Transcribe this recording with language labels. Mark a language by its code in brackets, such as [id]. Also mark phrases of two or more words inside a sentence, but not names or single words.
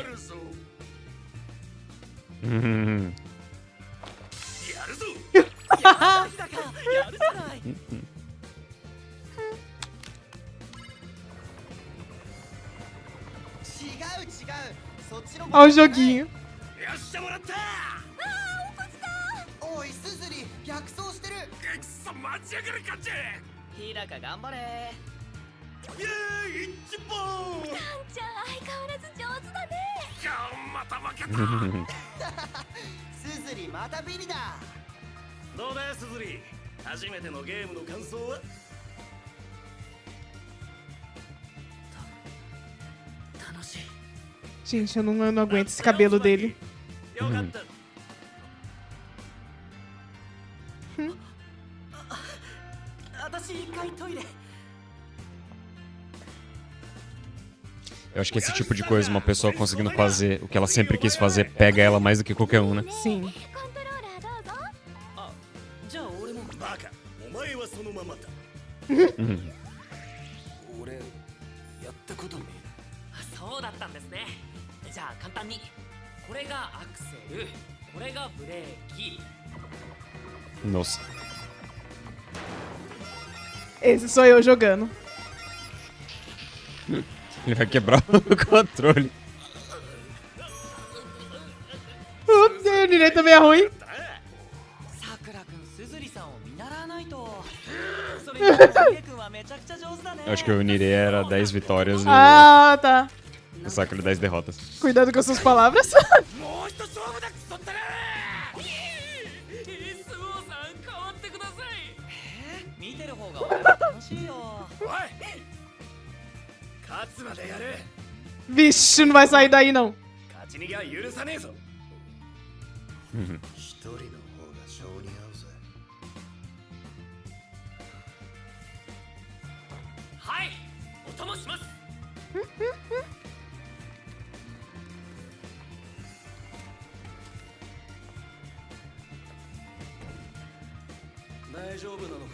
[ja] あるぞ。うんやるぞ。日高、やるじゃない。そっちの [pt] Olha o joguinho. [ja] よっしゃ、もらった。おいスズリ逆走してる。くそ、待ちやがるかっちゃ。日高頑張れ。イエーイ、一本。あんちゃん相変わらず上手だね。今日また負けた。スズリまたビリだ。どうだスズリ、初めてのゲームの感想は？楽しい。 [pt] Gente, eu não aguento esse cabelo dele. [ja] よかった。私一回トイレ。 [pt] Eu acho que esse tipo de coisa, uma pessoa conseguindo fazer o que ela sempre quis fazer, pega ela mais do que qualquer um, né? Sim. [ja] コントローラーどうぞ。あ、じゃあ俺も。バカ、お前はそのままだ。俺、やったことね。そうだったんですね。じゃあ簡単に。これがアクセル、これがブレーキ。 [pt] Nossa. Esse sou eu jogando. Ele vai quebrar o controle. O direito também é ruim. [ja] さくらくん、すずりさんを見習わないと。それにリエくんはめちゃくちゃ上手だね。 [pt] Eu acho que o Nire era 10 vitórias e Ah, tá. o Sakura 10 derrotas. Cuidado com as suas palavras. [ja] もう一勝負だ、くそったら。スオさん変わってください。見てる方が楽しいよ。おい、勝つまでやる。 [pt] Vixe, não vai sair daí não. [ja] 勝ち逃げは許さねえぞ。一人の方が性に合うぜ。はい、お供します。大丈夫なのか？